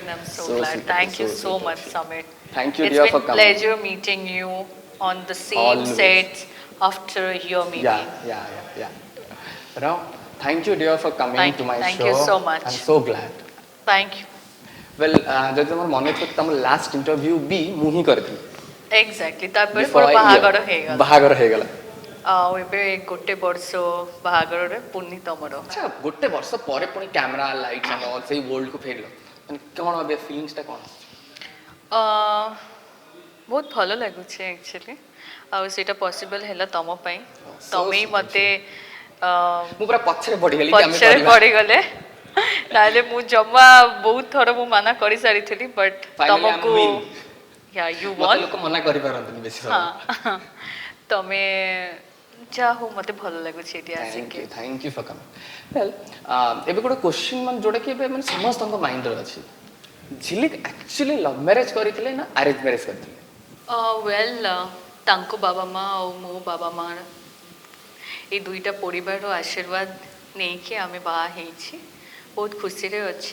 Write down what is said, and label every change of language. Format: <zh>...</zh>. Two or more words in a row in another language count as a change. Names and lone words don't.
<en>I'm so So glad. sweet, Thank you so so sweet much, of you. Samit. Thank you It's dear been for coming. pleasure meeting you on the same Always. set after a year Yeah, maybe. yeah, yeah, yeah. Now, thank you, dear, for coming to my Thank you show. so I'm much. so glad. Thank you. Well,</en> <or>ଯଦି ତମର ମନେ ଥିବ ତମ</or> <en>last interview</en> <or>ବି ମୁଁ ହିଁ କରିଥିଲି Exactly. ତାପରେ ବିଫୋର ମୋର ଆଇ ବାହାଘର ହେଇଗଲା। ବାହାଘର ହେଇଗଲା। ଆଉ ଏବେ ଗୋଟେ ବର୍ଷ ବାହାଘରରେ ପୁଣି ତମର। ଆଚ୍ଛା ଗୋଟେ ବର୍ଷ ପରେ ପୁଣି</or> <en>camera lights and all</en> <or>ସେଇ ୱାର୍ଲଡକୁ ଫେରିଲ ମାନେ କ'ଣ ଏବେ ଫିଲିଂସଟା କ'ଣ? ବହୁତ ଭଲ ଲାଗୁଛି ଆକ୍ଚୁଆଲି ଆଉ ସେଇଟା ପସିବଲ୍ ହେଲା ତମ ପାଇଁ</or> <en>So</en> <or>ତମେ ହିଁ</or> <en>sweet of</en> <or>ମୋତେ</or> <en>you.</en> <or>ମୁଁ ପୁରା ପଛରେ ପଡ଼ିଗଲି କି ଆମେ ପଛରେ କରିବା। ପଡ଼ିଗଲେ ନହେଲେ ମୁଁ ଜମା ବହୁତ ଥର ମୁଁ ମାନା କରିସାରିଥିଲି ବଟ୍</or> <en>Finally I'm</en> <or>ତମକୁ</or> <en>win.</en> <or>ୟୁ ମତେ ୱାନ୍ ଲୋକ ମନା କରିପାରନ୍ତିନି ବେଶୀ ସମୟ। ହଁ ତମେ ଯାହା ହଉ ମୋତେ ଭଲ ଲାଗୁଛି ଏଠି ଆସିକି</or> <en>Thank you for coming. Well,</en> <or>ଏବେ ଗୋଟେ କ୍ୱେଶ୍ଚିନ୍ ମାନେ ଯୋଉଟାକି ଏବେ ମାନେ ସମସ୍ତଙ୍କ ମାଇଣ୍ଡରେ ଅଛି। ଝିଲିକ ଆକ୍ଚୁଆଲି</or> <en>love marriage</en> <or>କରିଥିଲେ ନା</or> <en>arrange marriage</en> <or>କରିଥିଲେ? ୱେଲ୍ ତାଙ୍କ ବାବା ମା ଆଉ ମୋ ବାବା ମା ଏଇ ଦୁଇଟା ପରିବାରର ଆଶୀର୍ବାଦ ନେଇକି ଆମେ ବାହା ହେଇଛି ବହୁତ ଖୁସିରେ ଅଛି</or>